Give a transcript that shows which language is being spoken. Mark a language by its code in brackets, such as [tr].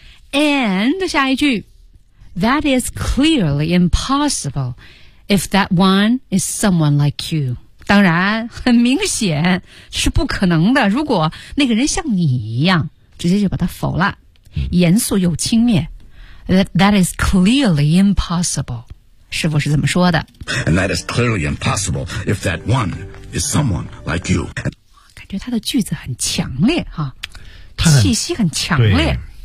[en] And [zh] 下一句 [en] That is clearly impossible if that one is someone like you. [zh] 当然，很明显是不可能的，如果那个人像你一样，直接就把他否了，严肃又轻蔑。 [en] That is clearly impossible. [zh] 师父是怎么说的？ [en] And that is clearly impossible if that one is someone like you. [zh] 感觉他的句子很强烈哈，气息很强烈。